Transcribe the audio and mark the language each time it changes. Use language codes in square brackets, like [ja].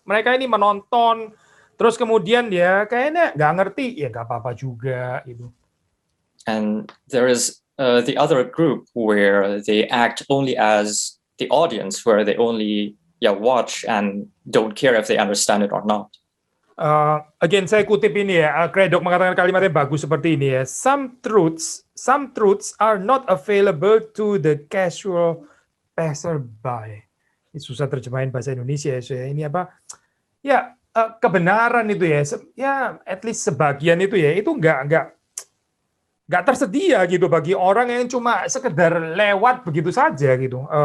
[id] Mereka ini menonton, terus kemudian dia kayaknya nggak ngerti, ya nggak apa-apa juga gitu. [en] And there is the other group where they act only as the audience, where they only watch and don't care if they understand it or not. [id] Again, saya kutip ini ya, Craddock mengatakan kalimatnya bagus seperti ini ya. [en] Some truths are not available to the casual passerby. [id] Ini susah terjemahin bahasa Indonesia ya. Ini apa? Ya, kebenaran itu ya, [en] at least [id] sebagian itu ya, itu nggak tersedia gitu bagi orang yang cuma sekedar lewat begitu saja gitu.